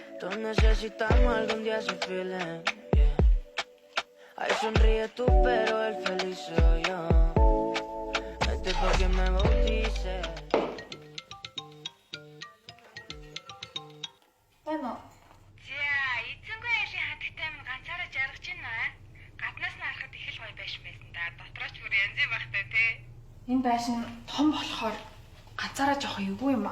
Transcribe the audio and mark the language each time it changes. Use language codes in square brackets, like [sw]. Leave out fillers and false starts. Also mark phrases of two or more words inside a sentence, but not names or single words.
[es] necesitamos algún día ese [en] feeling, yeah. [es] Ay, sonríe tú, pero el feliz soy yo. Vete pa' que me bautice. [mn] Байна уу? За, эзэнгүй яшин хатагтай минь ганцаараа жаргаж байна. Гаднаас нь харахад их л гоё байшин байсан да. Дотроос ч бүр янз бүр багтай те. Энэ байшин том болохоор ганцаараа жоох эвгүй юм аа.